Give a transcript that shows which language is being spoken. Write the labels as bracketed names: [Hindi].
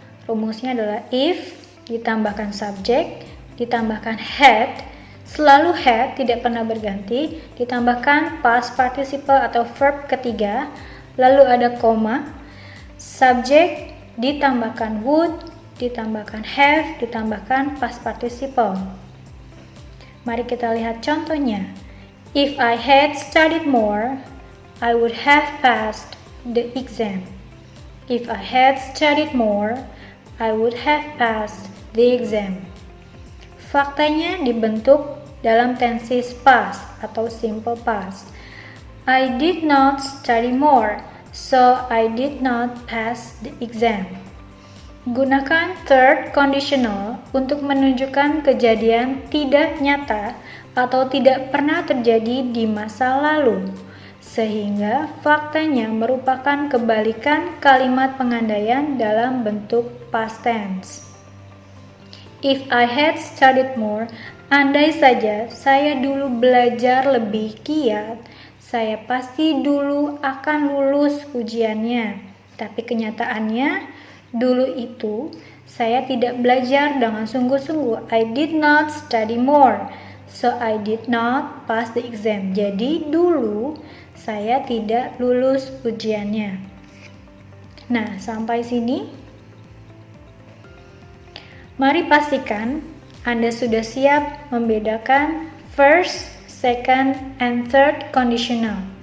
[Indonesian] Rumusnya adalah if, ditambahkan subject, ditambahkan had, selalu had, tidak pernah berganti, ditambahkan past participle atau verb ketiga, lalu ada koma, subject, ditambahkan would, ditambahkan have, ditambahkan past participle. Mari kita lihat contohnya. [English] If I had studied more, I would have passed the exam. If I had studied more, I would have passed the exam. [Indonesian] Faktanya dibentuk dalam tenses past atau simple past. [English] I did not study more, so I did not pass the exam. [Indonesian] Gunakan third conditional untuk menunjukkan kejadian tidak nyata atau tidak pernah terjadi di masa lalu, sehingga faktanya merupakan kebalikan kalimat pengandaian dalam bentuk past tense. [English] If I had studied more, [Indonesian] andai saja saya dulu belajar lebih giat, saya pasti dulu akan lulus ujiannya. Tapi kenyataannya, Dulu itu, saya tidak belajar dengan sungguh-sungguh. [English] I did not study more, so I did not pass the exam. [Indonesian] Jadi dulu saya tidak lulus ujiannya. Nah, sampai sini. Mari pastikan Anda sudah siap membedakan first, second, and third conditional.